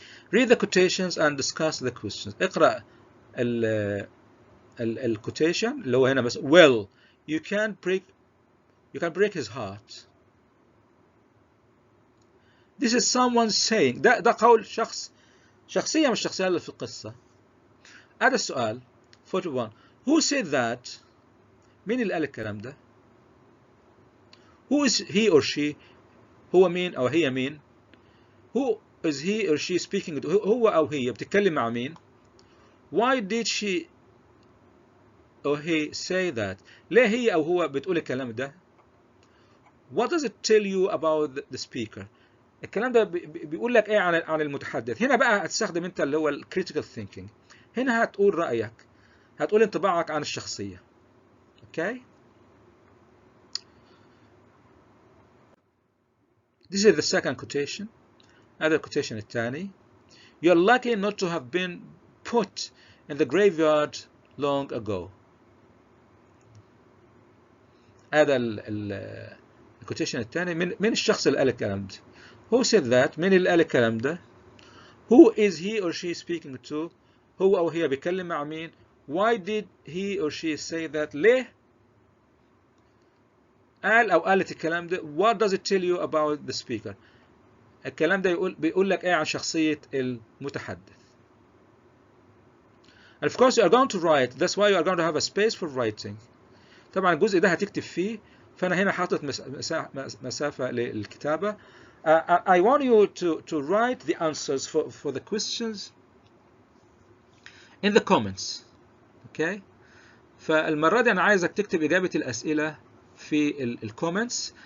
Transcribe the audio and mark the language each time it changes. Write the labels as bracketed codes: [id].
[en] read the quotations and discuss the questions. [ar] اقرأ الquotation اللي هو هنا بس [en] well you can break his heart. This is someone saying. [ar] ده قول شخصية من الشخصيات اللي في القصة. هذا السؤال 41 [en] who said that؟ [ar] مين اللي قال الكلام ده؟ [en] who is he or she؟ [ar] هو مين أو هي مين؟ [en] who is he or she speaking to؟ [ar] هو أو هي بتتكلم مع مين؟ [en] why did she or he say that؟ [ar] ليه هي أو هو بتقول الكلام ده؟ [en] what does it tell you about the speaker؟ [ar] الكلام ده بيقول لك ايه عن المتحدث. هنا بقى هتستخدم انت اللي هو الكريتيكال ثينكينج. هنا هتقول رأيك، هتقول انطباعك عن الشخصية. [en] Okay This is the second quotation. [ar] هذا الكوتيشن الثاني. [en] You're lucky not to have been put in the graveyard long ago. [ar] هذا الكوتيشن الثاني من الشخص اللي قال الكلام ده. [en] Who said that؟ [ar] مين اللي قال الكلام ده؟ [en] Who is he or she speaking to؟ [ar] هو أو هي بيتكلم مع مين؟ [en] Why did he or she say that؟ [ar] ليه قال أو قالت الكلام ده؟ [en] What does it tell you about the speaker؟ [ar] الكلام ده بيقول لك إيه عن شخصية المتحدث. [en] And of course you are going to write. That's why you are going to have a space for writing. [ar] طبعا الجزء ده هتكتب فيه، فأنا هنا حاطط مسافة للكتابة. [en] I want you to write the answers for the questions in the comments. Okay. [ar] فالمرة دي أنا عايزك تكتب إجابة الأسئلة في الكومنتس.